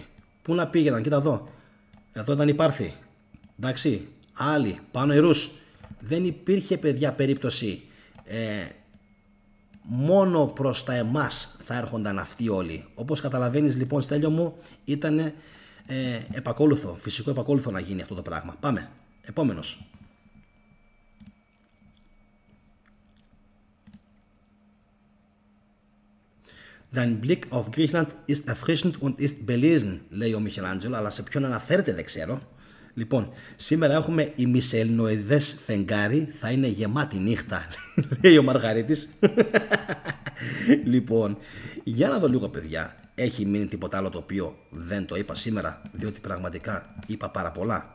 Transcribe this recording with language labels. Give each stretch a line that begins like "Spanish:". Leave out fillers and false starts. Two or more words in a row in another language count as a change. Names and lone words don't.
Greek: Πού να πήγαιναν? Κοίτα εδώ. Εδώ ήταν η Πάρθη. Εντάξει. Άλλοι. Πάνω οι Ρους. Δεν υπήρχε, παιδιά, περίπτωση. Μόνο προς τα εμάς θα έρχονταν αυτοί όλοι. Όπως καταλαβαίνεις λοιπόν, Στέλιο μου, ήταν επακόλουθο, φυσικό επακόλουθο να γίνει αυτό το πράγμα. Πάμε. Επόμενος.
German: Dein Blick auf Griechenland ist erfrischend und ist belesen,
Greek: λέει ο Μιχελάντζελο, αλλά σε ποιον αναφέρεται δεν ξέρω. Λοιπόν, σήμερα έχουμε ημισελληνοειδές φεγγάρι, θα είναι γεμάτη νύχτα, λέει ο Μαργαρίτης. Λοιπόν, για να δω λίγο, παιδιά, έχει μείνει τίποτα άλλο το οποίο δεν το είπα σήμερα, διότι πραγματικά είπα πάρα πολλά?